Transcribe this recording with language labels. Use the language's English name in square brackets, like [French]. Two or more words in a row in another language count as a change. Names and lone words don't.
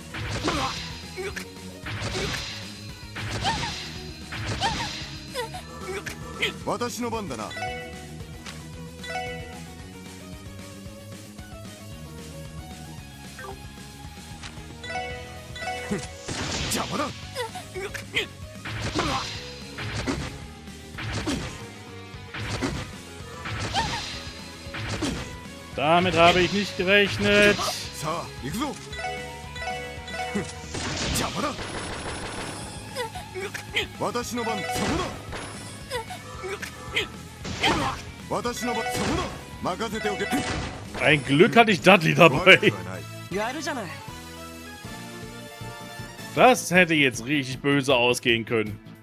[Japanese] 私の番だな邪魔だ [German] Damit habe ich nicht gerechnet. [Japanese] さあ行くぞ邪魔だ私の番そこだ私の番そこだ任せておけ [German] Ein Glück hatte ich Dudley [Japanese] 悪 [German] dabei. [Japanese] くはないやるじゃない [German] Das hätte jetzt richtig böse ausgehen können.